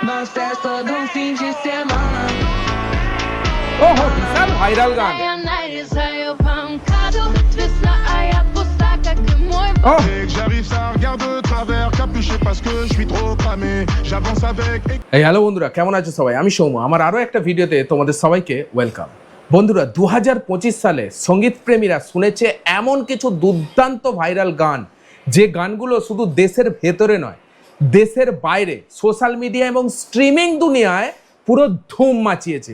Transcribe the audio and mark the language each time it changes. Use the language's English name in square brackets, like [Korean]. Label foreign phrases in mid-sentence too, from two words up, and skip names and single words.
[Portuguese] Nós festa de fim de semana. [Bangla] ওহো বিশাল ভাইরাল গান। Oh. [French] J'arrive, ça regarde de travers, capuché parce que je suis trop cramé. J'avance avec. [Bangla] এই হ্যালো বন্ধুরা, কেমন আছো সবাই? আমি সৌম্য। আমার আরও একটা ভিডিওতে তোমাদের সবাইকে ওয়েলকাম। বন্ধুরা, 2025 সালে সঙ্গীত প্রেমীরা শুনেছে এমন কিছু দুর্দান্ত ভাইরাল গান, যে গানগুলো শুধু দেশের ভেতরে নয়, দেশের বাইরে [English] social media [Bangla] এবং স্ট্রিমিং দুনিয়ায় পুরো ধুম মাচিয়েছে।